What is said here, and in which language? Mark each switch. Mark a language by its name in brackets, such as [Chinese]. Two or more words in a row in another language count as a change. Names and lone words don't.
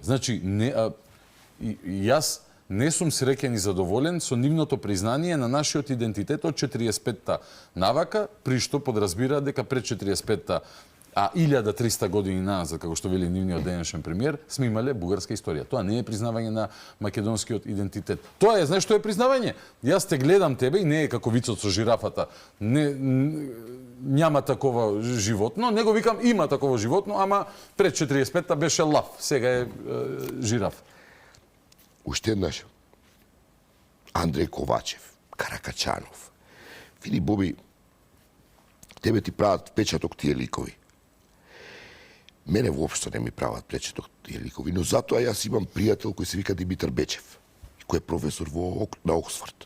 [Macedonian] Значи, јас не сум среќен и задоволен со нивното признание на нашиот идентитет од 45-та навака, при што подразбира дека пред 45-та, а 1300 години назад, како што вели нивниот денешен премиер, сме имале бугарска историја. Тоа не е признавање на македонскиот идентитет. Тоа е, знаеш што е признавање? Јас те гледам тебе и не е како вицот со жирафата. [Bulgarian] Няма такова животно, [Macedonian] него викам има такова животно, ама пред 45-та беше лав, сега е жираф. Уште еднаш, Андреј Ковачев, Каракачанов, види, Боби, тебе ти прават впечаток тие ликови. Мене воопшто не ми прават впечаток тие ликови, но затоа јас имам пријател кој се вика Димитар Бечев, кој е професор на Оксфорд.